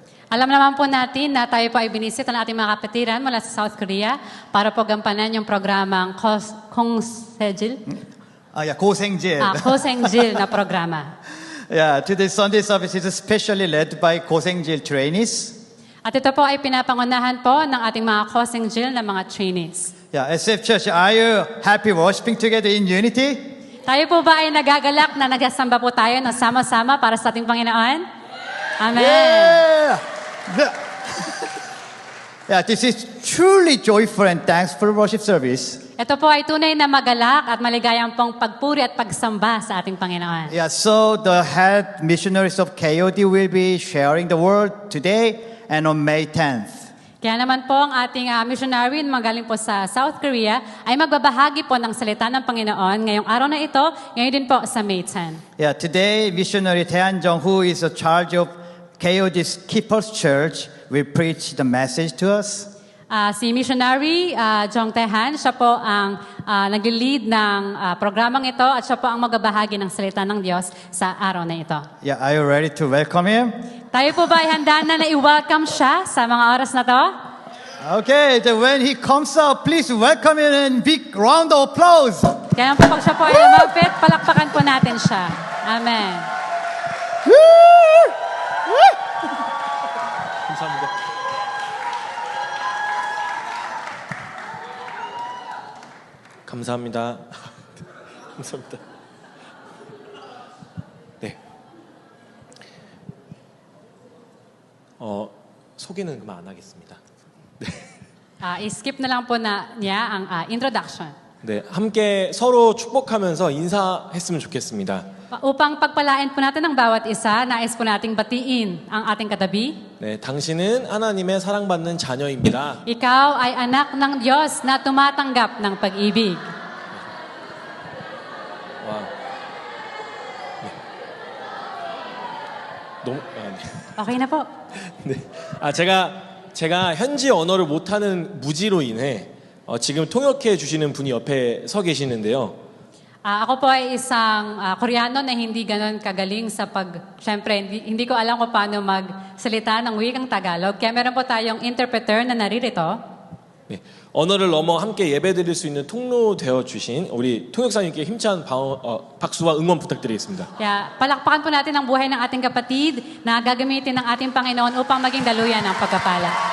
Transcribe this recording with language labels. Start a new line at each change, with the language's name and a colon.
Filipino: Alam naman po natin na tayo po ay binisit ng ating mga kapatiran mula sa South Korea para po gampanan yung programang Kosengjil. Kosengjil. Kosengjil na programa.
English: Yeah, today's Sunday service is especially led by Kosengjil trainees.
Filipino: At ito po ay pinapangunahan po ng ating mga Kosengjil na mga trainees.
English: Yeah, SF Church, are you happy worshiping together in unity?
Filipino: Tayo po ba ay nagagalak na nagsasamba po tayo na sama-sama para sa ating Panginoon? Amen.
English: Yeah, this is truly joyful and thankful worship service.
Filipino: Ito po ay tunay na magalak at maligayang pong pagpuri at pagsamba sa ating Panginoon.
English: Yeah, so the head missionaries of KOD will be sharing the word today and on May 10th.
Filipino: Kaya naman po ang ating missionary na magaling po sa South Korea ay magbabahagi po ng salita ng Panginoon ngayong araw na ito, ngayon din po sa May 10.
English: Yeah, today missionary Taehan Jung, who is in charge of KOD's Keepers Church, will preach the message to us.
Filipino: Si missionary Jong Taehan, siya po ang nag-lead ng programang ito at siya po ang magbabahagi ng salita ng Diyos sa araw na ito.
English: Yeah, are you ready to welcome him?
Filipino: Tayo po ba ay handa na i-welcome siya sa mga oras na to?
English: Okay, then when he comes up, please welcome him in big round of applause.
Filipino: Kaya po pag siya po ay lumapit, palakpakan po natin siya. Amen.
Korean: 감사합니다. 감사합니다. 감사합니다. 네. 소개는 그만 안 하겠습니다.
Filipino: I-skip na lang po niya ang introduction.
Korean: 네, 함께 서로 축복하면서 인사했으면 좋겠습니다.
Filipino: Upang pagpalain po natin ang bawat isa, nais po nating batiin ang ating katabi.
Korean: 네, 당신은 하나님의 사랑받는 자녀입니다.
Filipino: Ikaw ay anak ng Diyos na tumatanggap ng pag-ibig.
Korean: 와. 네. 너무 네.
Filipino: Okay na po.
Korean: 네. 제가 현지 언어를 못하는 무지로 인해 지금 통역해 주시는 분이 옆에 서 계시는데요.
Filipino: Ako po ay isang Koreano na hindi ganoon kagaling sa syempre, hindi ko alam kung paano magsalita ng wikang Tagalog. Kaya meron po tayong interpreter na naririto.
Korean: 네, 언어를 넘어 함께 예배드릴 수 있는 통로 되어 주신 우리 통역사님께 힘찬 박수와 응원 부탁드리겠습니다.
Filipino: Kaya palakpakan po natin ang buhay ng ating kapatid na gagamitin ng ating Panginoon upang maging daluyan ng pagpapala.